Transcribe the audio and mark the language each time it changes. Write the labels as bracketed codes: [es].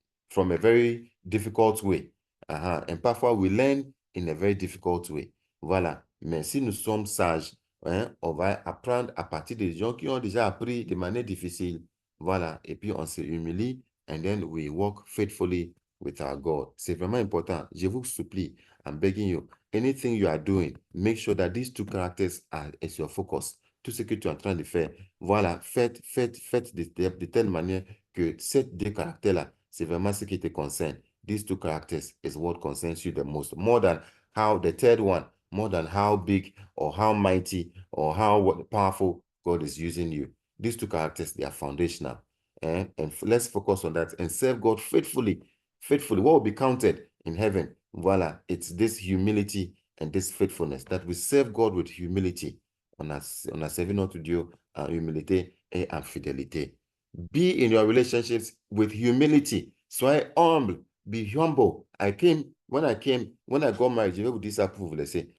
[en] From a very difficult way. [fr] Et parfois, [en] we learn in a very difficult way. [fr] Voilà. Mais si nous sommes sages, on va apprendre à partir des gens qui ont déjà appris de manière difficile. Voilà. Et puis, on se humilie. [en] And then we walk faithfully with our God. [fr] C'est vraiment important. Je vous supplie, [en] I'm begging you, anything you are doing, make sure that these two characters are as your focus. [fr] Tout ce que tu es en train de faire, voilà, faites de telle manière que ces deux caractères-là, c'est vraiment ce qui te concerne. [en] These two characters is what concerns you the most, more than how the third one, more than how big or how mighty or how powerful God is using you. These two characters, they are foundational. And let's focus on that and serve God faithfully. Faithfully, what will be counted in heaven? Voila, it's this humility and this faithfulness that we serve God with humility. [fr] On a servi notre Dieu en humilité et en fidélité. [en] Be in your relationships with humility. [fr] Soyez humble. [en] Be humble. When I got married, [fr] je vais vous dire ça pour vous laisser.